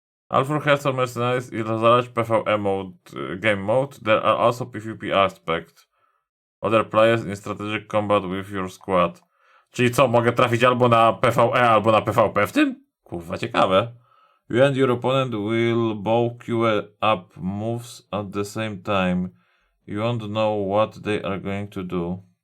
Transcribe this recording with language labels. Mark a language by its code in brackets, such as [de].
[en] All for Hearthstone Mercenaries is large PvE mode, game mode. There are also PvP aspects. Other players in strategic combat with your squad. [pl] Czyli co, mogę trafić albo na PvE, albo na PvP w tym? Kurwa, ciekawe. [en] You and your opponent will both queue up moves at the same time. You won't know what they are going to do.